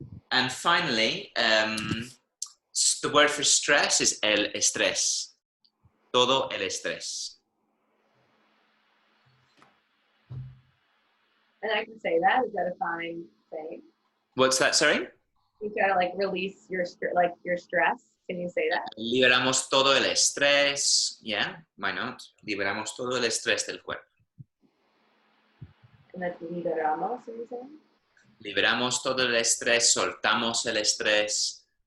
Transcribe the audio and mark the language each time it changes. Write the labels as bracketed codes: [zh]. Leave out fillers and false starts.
[en] And finally, the word for stress is el estrés. [es] Todo el estrés. [en] And I can say that. Is that a fine thing? What's that, sorry? You try to like release your stress. Can you say that? [es] Liberamos todo el estrés. [en] Yeah, why not? [es] Liberamos todo el estrés del cuerpo. [en] And that's liberamos, are you saying? [es] Liberamos todo el estrés, soltamos el estrés.